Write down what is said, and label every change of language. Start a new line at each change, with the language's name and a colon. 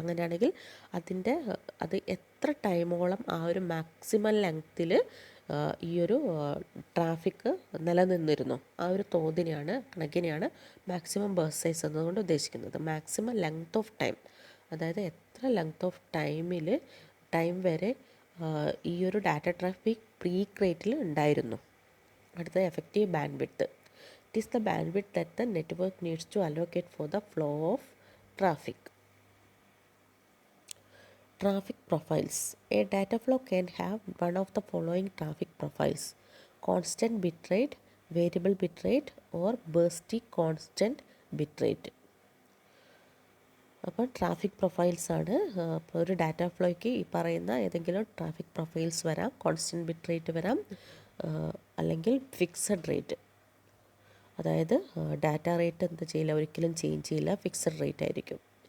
Malayalam: അങ്ങനെയാണെങ്കിൽ അത് എത്ര ടൈമോളം ആ ഒരു മാക്സിമം ലെങ്ത്തിൽ ഈ ഒരു ട്രാഫിക് നിലനിന്നിരുന്നു, ആ ഒരു കണക്കിനെയാണ് മാക്സിമം ബേസ്റ്റ് സൈസ് എന്നതുകൊണ്ട് ഉദ്ദേശിക്കുന്നത്.
English: maximum length of time,
Malayalam: അതായത് എത്ര ലെങ്ത് ഓഫ് ടൈം വരെ ഈ ഒരു ഡാറ്റ ട്രാഫിക് പീക്ക് റേറ്റിൽ ഉണ്ടായിരുന്നു. അടുത്തത് effective band width.
English: It is the bandwidth that the network needs to allocate for the flow of traffic. Traffic profiles. A data flow can have one of the following traffic profiles: constant bitrate, variable bitrate, or bursty constant bitrate.
Malayalam: അപ്പോൾ traffic profiles ആണ്. അപ്പോൾ ഒരു data ഫ്ലോയ്ക്ക് ഈ പറയുന്ന ഏതെങ്കിലും traffic profiles വരാം. Constant bit rate വരാം, അല്ലെങ്കിൽ ഫിക്സഡ് റേറ്റ്. അതായത് ഡാറ്റ റേറ്റ് എന്ത് ചെയ്യില്ല, ഒരിക്കലും ചേഞ്ച് ചെയ്യില്ല, ഫിക്സഡ് റേറ്റ് ആയിരിക്കും.